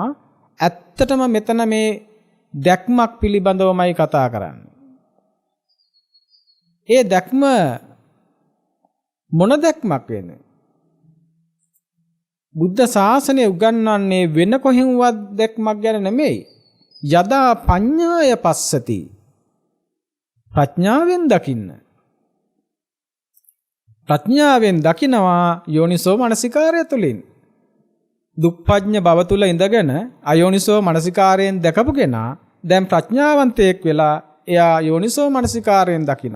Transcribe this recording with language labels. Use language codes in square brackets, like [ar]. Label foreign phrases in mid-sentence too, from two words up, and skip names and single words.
[si] ඇත්තටම මෙතන මේ දැක්මක් පිළිබඳවමයි කතා කරන්නේ. ඒ දැක්ම මොන දැක්මක් වෙන්නේ? බුද්ධ ශාසනය උගන්වන්නේ වෙන කොහෙන්වත් දැක්මක් ගැන නෙමෙයි. [pi] යදා පඤ්ඤාය පස්සති. [si] ප්‍රඥාවෙන් දකින්න. ප්‍රඥාවෙන් දකිනවා යෝනිසෝ මනසිකාරය තුලින්. දුක්ඛඥ භව තුල ඉඳගෙන අයෝනිසෝ මනසිකාරයෙන් දැකපු කෙනා දැන් ප්‍රඥාවන්තයෙක් වෙලා එයා යෝනිසෝ මනසිකාරයෙන් දකිනවා.